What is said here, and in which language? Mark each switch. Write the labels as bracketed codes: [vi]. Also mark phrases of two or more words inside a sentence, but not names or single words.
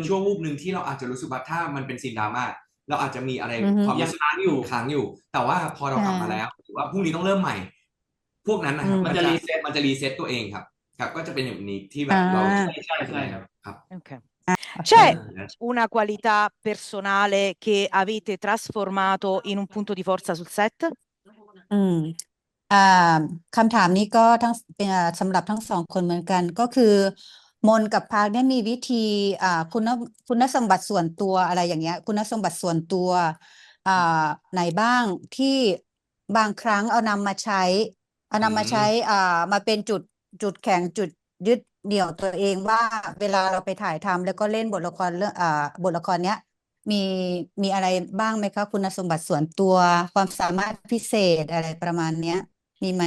[th] ช่วงวูบหนึ่งที่เราอาจจะรู้สึกว่าถ้ามันเป็นซีนดราม่าเราอาจจะมีอะไร อือฮึ ความ ยั รู้ ง สึก ค้างอยู่ ค้างอยู่ แต่ว่าพอเรา อ่า กลับมาแล้วหรือว่าพรุ่งนี้ต้องเริ่มใหม่ พวกนั้นนะ อื ครับ ม มัน มันจะ จะ รีเซ็ต มันจะรีเซ็ตตัวเองครับ ครับก็จะเป็นอย่างนี้ที่แบ อ่า บเรา ใช่ใช่ใช่ครับ ครับ Ok. โอเค [it] C'è [th] อ่า [it] una qualità personale che avete trasformato in un punto di forza sul set? [th] อืมอ่าคำถามนี้ก็ทั้งเป็นสำหรับทั้งสองคนเหมือนกัน ก็คือมนกับพาร์คเนี่ยมีวิธีคุณ สมบัติส่วนตัวอะไรอย่างเงี้ย คุณสมบัติส่วนตัวไหนบ้างที่บางครั้งเอานำมาใช้มาเป็นจุดแข็งจุดยึดเหนี่ยวตัวเองว่าเวลาเราไปถ่ายทำแล้วก็เล่นบทละครเรื่องบทละครเนี้ย มีอะไรบ้างไหมคะคุณสมบัติส่วนตัวความสามารถพิเศษอะไรประมาณเนี้ย มีไหม